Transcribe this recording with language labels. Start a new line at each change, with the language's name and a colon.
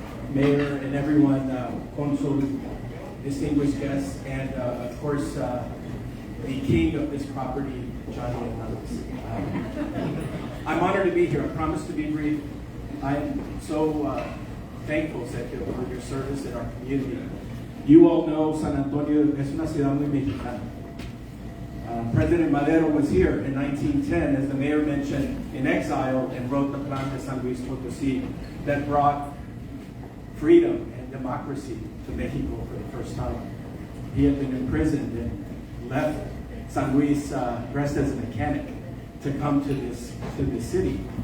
English: Mayor and everyone, Consul, distinguished guests, and of course, the king of this property, Johnny Hernández. I'm honored to be here. I promise to be brief. I'm so thankful, Sergio, for your service in our community. You all know
Spanish: San Antonio es una ciudad muy mexicana.
English: President Madero was here in 1910, as the mayor mentioned, in exile, and wrote the Plan de San Luis Potosí that brought freedom and democracy to Mexico for the first time. He had been imprisoned and left San Luis dressed as a mechanic to come to this city.